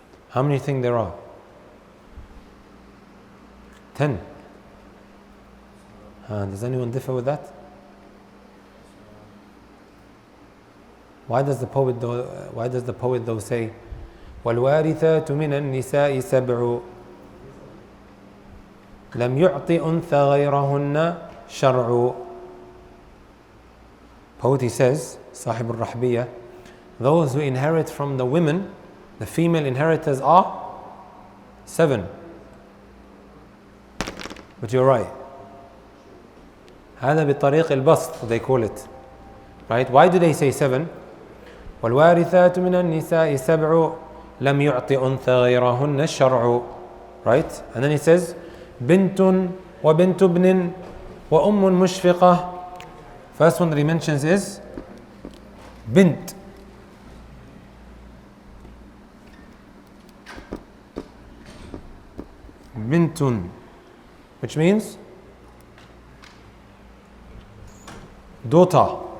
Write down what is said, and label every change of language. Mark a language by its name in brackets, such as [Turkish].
[English] How many think there are? 10. Does anyone differ with that? Why does the poet though say [Arabic] وَالْوَارِثَاتُ مِنَ النِّسَاءِ سَبْعُ لَمْ يُعْطِ أُنْثَ غَيْرَهُنَّ شَرْعُ. [English] Poet, he says, Sahib al-Rahbiyah, those who inherit from the women, the female inheritors are 7. But you're right. [Arabic] هذا بطريق البسط, [English] they call it. Right? Why do they say 7? [Arabic] وَالْوَارِثَاتُ مِنَ النِّسَاءِ سَبْعُ لَمْ يُعْطِ أُنْثَ غَيْرَهُنَّ الشَّرْعُ. Right? [English] And then he says [Arabic] بِنْتٌ وَبِنْتُ ابْنٍ وَأُمٌّ مُشْفِقَةٌ. [English] First one that he mentions is bint. Bintun, which means daughter.